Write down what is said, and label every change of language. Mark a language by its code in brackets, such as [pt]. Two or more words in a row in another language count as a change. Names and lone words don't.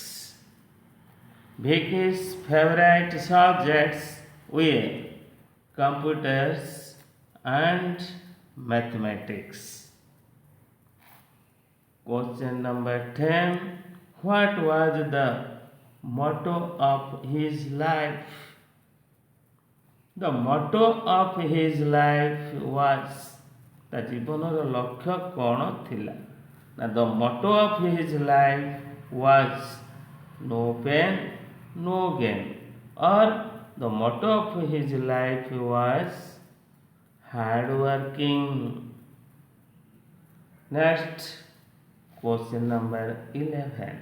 [en] Vicky's favorite subjects were computers and mathematics. Question number 10. What was the motto of his life? The motto of his life was, [or] ତା ଜୀବନର ଲକ୍ଷ୍ୟ କ'ଣ ଥିଲା? [en] ନା the motto of his life was no pain, no gain, or the motto of his life was hard working. Next, question number 11.